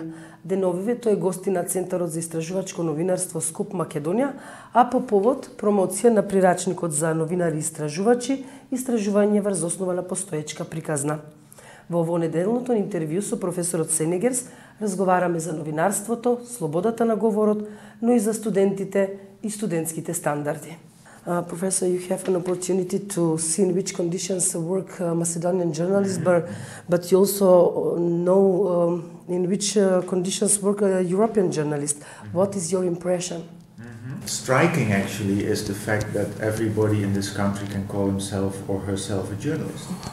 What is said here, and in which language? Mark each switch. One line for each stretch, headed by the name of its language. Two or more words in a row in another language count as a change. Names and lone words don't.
Macedonian: Деновиве тој е гости на Центарот за истражувачко новинарство Скуп Македонија, а по повод промоција на прирачникот за новинари и истражувачи, истражување врз основа на постоечка приказна. Во ово неделното интервју со професорот Сенегерс разговараме за новинарството, слободата на говорот, но и за студентите и студентските стандарди.
English: Professor, you have an opportunity to see in which conditions work Macedonian journalists, but you also know in which conditions work European journalists. What is your impression? Striking, actually, is the fact that everybody in this country can call himself or herself a journalist.